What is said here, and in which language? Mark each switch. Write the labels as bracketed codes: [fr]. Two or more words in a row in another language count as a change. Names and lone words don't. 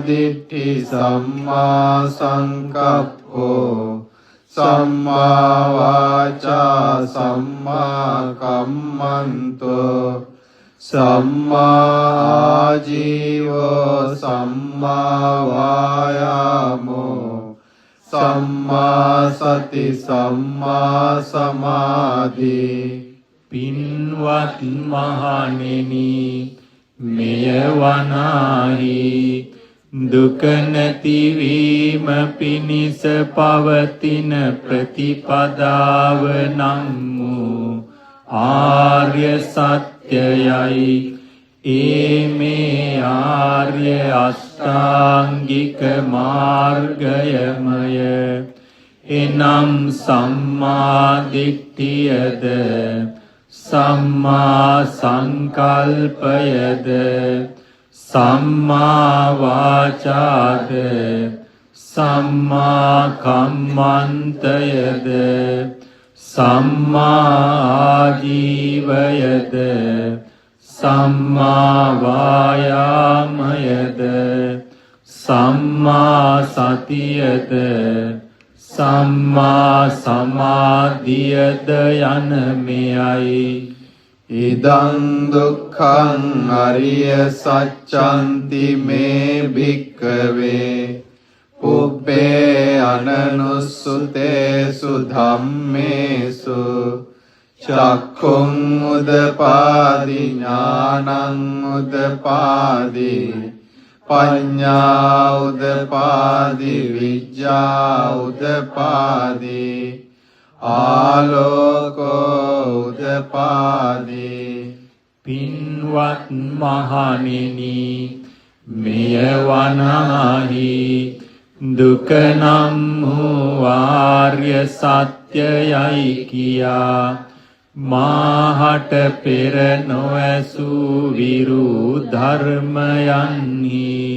[pi] දිට්ඨි සම්මා සංකප්පෝ සම්මා වාචා සම්මා කම්මන්තෝ සම්මා ආජීවෝ සම්මා වායාමෝ සම්මා සති සම්මා සමාධි. [si] පින්වත් මහණෙනි, මෙය වනාහි දුක නැතිවීම පිණිස පවතින ප්‍රතිපදාව නම් වූ ආර්ය සත්‍යයයි. ඒ මේ ආර්ය අෂ්ටාංගික මාර්ගයමය. එනම් සම්මා දිට්ඨියද, සම්මා සංකල්පයද, සම්මා වාචාද, සම්මා කම්මන්තයද, සම්මා ආජීවයද, සම්මා වායාමයද, සම්මා සතියද, සම්මා සමාධියද යන මෙයයි. [pi] ඉදං දුක්ඛං අරිය සච්ඡන්ති මේ භික්ඛවේ පුබ්බේ අනනුස්සුතේසු ධම්මේසු චක්ඛුං උදපාදි ඥානං උදපාදි පඤ්ඤා උදපාදි විඤ්ඤා උදපාදි ආලෝකෝ උදපාදි. [si] පින්වත් මහණෙනි, මෙය වනාහි දුක නම් වූ ආර්ය සත්‍යයයි කියා මාහට පෙර නොඇසූ විරු ධර්මයන්හි